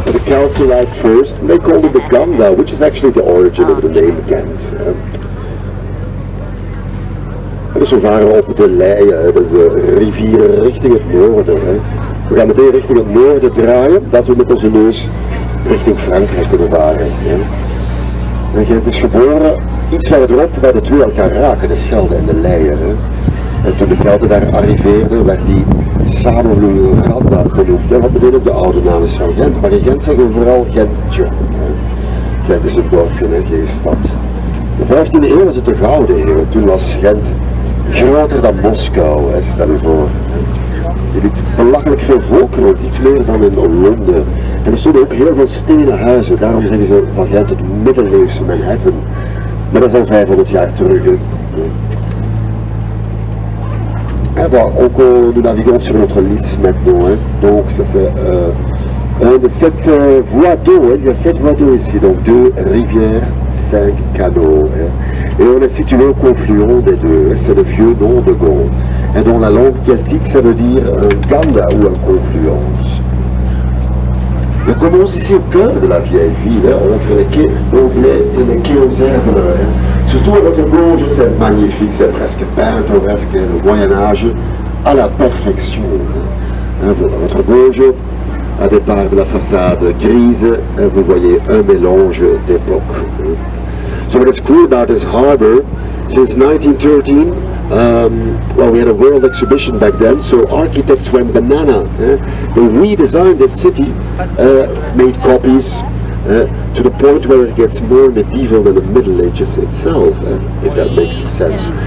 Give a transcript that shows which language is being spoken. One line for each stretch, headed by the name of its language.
English: Celts arrived first, and they called it the Ganda, which is actually the origin of the name Ghent.
Dutch: Dus we varen op de Leie, dat is de rivier richting het noorden. We gaan meteen richting het noorden draaien, dat we met onze neus richting Frankrijk kunnen varen. En Ghent is geboren iets verderop waar de twee elkaar raken, de Schelde en de Leie. En toen de Gelder daar arriveerden, werd die samenvloeiende Ganda genoemd. Wat meteen ook de oude naam is van Gent, maar in Gent zeggen we vooral Gentje. Gent is een dorpje en geen stad. De 15e eeuw was het de Gouden Eeuw. Toen was Gent groter dan Moskou, stel je voor. Je liep belachelijk veel volk rond, iets meer dan in Londen. En er stonden ook heel veel stenen huizen, daarom zeggen ze van Gent het middeleeuwse Manhattan. Maar dat is al 500 jaar terug.
French: Donc nous naviguons sur notre liste maintenant, donc ça c'est de 7 voies d'eau, il y a 7 voies d'eau ici, donc 2 rivières, 5 canaux, et on est situé au confluent des deux, c'est le vieux nom de Ghent, et dans la langue celtique ça veut dire un ganda ou un confluence. On commence ici au cœur de la vieille ville, entre les quais anglais et les quais aux herbes. Surtout à votre gauche, c'est magnifique, c'est presque pittoresque, le Moyen-Âge à la perfection. À votre gauche, à départ de la façade grise, vous voyez un mélange d'époques.
English: So what is cool about this harbor, since 1913, well, we had a world exhibition back then, so architects went banana. They redesigned the city, made copies, to the point where it gets more medieval than the Middle Ages itself, if that makes sense.